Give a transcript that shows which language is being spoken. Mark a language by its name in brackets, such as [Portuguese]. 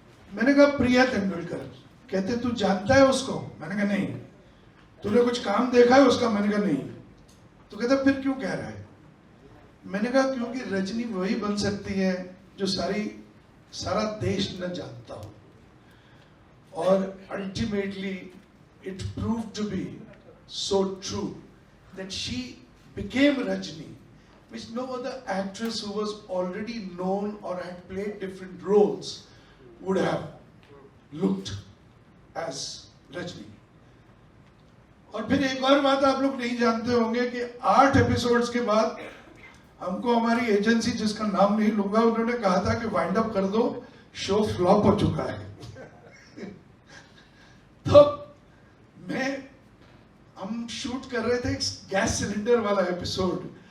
[Hindi] मैंने कहा प्रिया तेंदुलकर। कहते तू जानता है उसको? मैंने कहा नहीं। तूने कुछ काम देखा है उसका? मैंने कहा नहीं। तो कहता फिर क्यों कह रहा है? मैंने कहा क्योंकि रजनी वही बन सकती है जो सारा देश न जानता हो। [English] और ultimately it proved to be so true that she became Rajni, which no other actress who was already known or had played different roles would have looked as Rajni. [Hindi] और फिर एक और बात आप लोग नहीं जानते होंगे कि 8 एपिसोड्स के बाद हमको हमारी एजेंसी, जिसका नाम नहीं लूंगा, उन्होंने कहा था कि वाइंड अप कर दो, शो फ्लॉप हो चुका है। तो हम शूट कर रहे थे एक गैस सिलेंडर वाला एपिसोड।